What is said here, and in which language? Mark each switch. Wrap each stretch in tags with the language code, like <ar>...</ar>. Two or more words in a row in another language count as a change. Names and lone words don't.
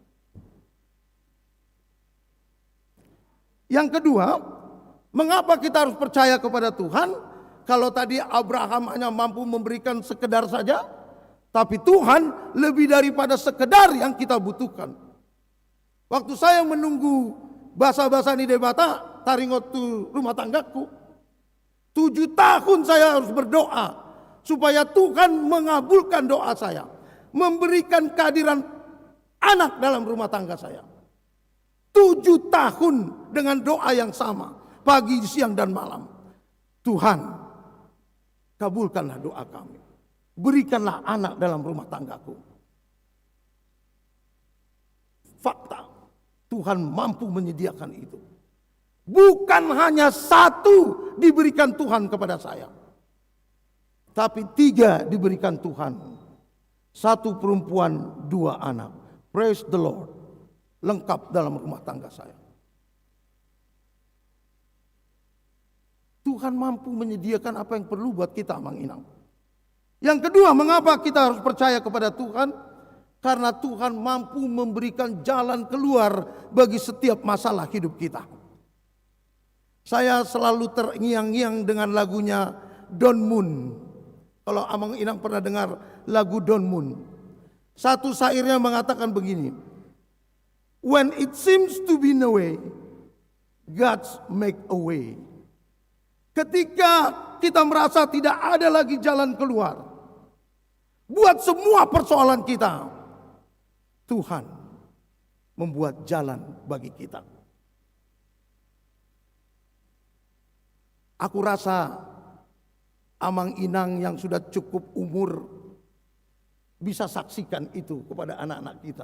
<id>Yang kedua, mengapa kita harus percaya kepada Tuhan? Kalau tadi Abraham hanya mampu memberikan sekedar saja, tapi Tuhan lebih daripada sekedar yang kita butuhkan. Waktu saya menunggu</id> <bbc>basa-basa ni debata taringotu</bbc> <id>rumah tanggaku, 7 tahun saya harus berdoa supaya Tuhan mengabulkan doa saya, memberikan kehadiran anak dalam rumah tangga saya. 7 tahun dengan doa yang sama, pagi, siang, dan malam. Tuhan, kabulkanlah doa kami. Berikanlah anak dalam rumah tanggaku. Fakta, Tuhan mampu menyediakan itu. Bukan hanya 1 diberikan Tuhan kepada saya, tapi 3 diberikan Tuhan. 1 perempuan, 2 anak.</id> <en>Praise the Lord.</en> <id>Lengkap dalam rumah tangga saya. Tuhan mampu menyediakan apa yang perlu buat kita,</id> <bbc>Mang Inang.</bbc> <id>Yang kedua, mengapa kita harus percaya kepada Tuhan? Karena Tuhan mampu memberikan jalan keluar bagi setiap masalah hidup kita. Saya selalu terngiang-ngiang dengan lagunya Don Moon. Kalau</id> <bbc>Amang Inang</bbc> <id>pernah dengar lagu Don Moon, satu syairnya mengatakan begini:</id> <en>when it seems to be no way, God make a way.</en> <id>Ketika kita merasa tidak ada lagi jalan keluar buat semua persoalan kita, Tuhan membuat jalan bagi kita. Aku rasa</id> <bbc>Amang Inang</bbc> <id>yang sudah cukup umur bisa saksikan itu kepada anak-anak kita.</id>